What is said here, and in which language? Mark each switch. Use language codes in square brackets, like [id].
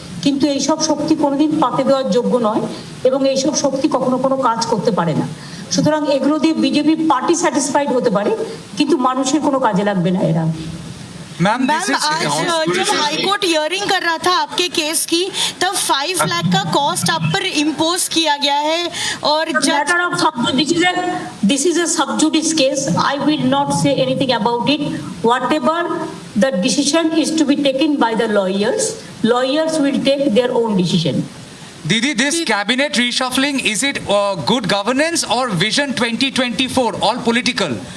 [bn] কিন্তু এইসব শক্তি কোনোদিন পাতে দেওয়ার যোগ্য নয় এবং এইসব শক্তি কখনো কোনো কাজ করতে পারে না। সুতরাং এগুলো দিয়ে বিজেপি পার্টি স্যাটিসফাইড হতে পারে, কিন্তু মানুষের কোনো কাজে লাগবে না এরা। [hi] मैम मैम आज जब हाईकोर्ट हियरिंग कर रहा था आपके केस की, तब 5 लाख का कॉस्ट आप पर इम्पोज किया गया है और [en] Matter of this is a sub judice case. I will not say anything about it. Whatever the decision is to be taken by the lawyers, lawyers will take their own decision. Didi, this cabinet reshuffling, is it good governance or vision 2024, all political?